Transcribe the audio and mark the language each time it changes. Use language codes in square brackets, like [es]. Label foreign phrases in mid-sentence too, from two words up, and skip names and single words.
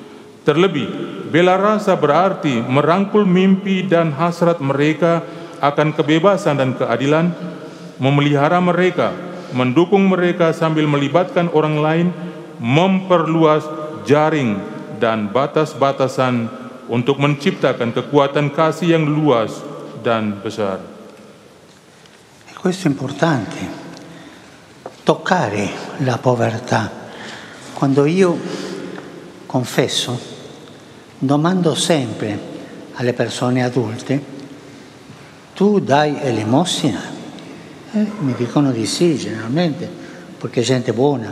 [id] Terlebih, bela rasa berarti merangkul mimpi dan hasrat mereka akan kebebasan dan keadilan, memelihara mereka, mendukung mereka sambil melibatkan orang lain, memperluas jaring dan batas-batasan untuk menciptakan kekuatan kasih yang luas dan besar. [it] Questo è importante, toccare la povertà. Quando io confesso, domando sempre alle persone adulte: tu dai elemosina? Mi dicono di sì, generalmente, perché è gente buona.